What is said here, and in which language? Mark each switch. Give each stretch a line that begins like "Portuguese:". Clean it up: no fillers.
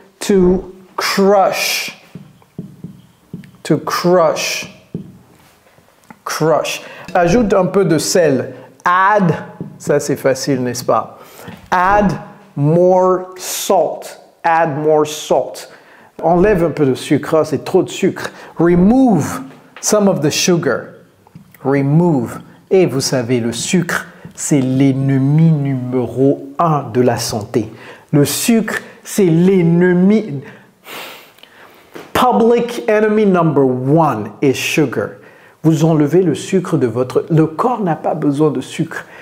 English: To crush. To crush. Crush.
French: Ajoute un peu de sel. Add, ça c'est facile, n'est-ce pas?
English: Add more salt. Add more salt.
French: Enlève un peu de sucre, c'est trop de sucre.
English: Remove some of the sugar. Remove.
French: Et vous savez, le sucre, c'est l'ennemi numéro 1 de la santé. Le sucre, c'est l'ennemi.
English: Public enemy number 1 is sugar.
French: Vous enlevez le sucre de votre... Le corps n'a pas besoin de sucre.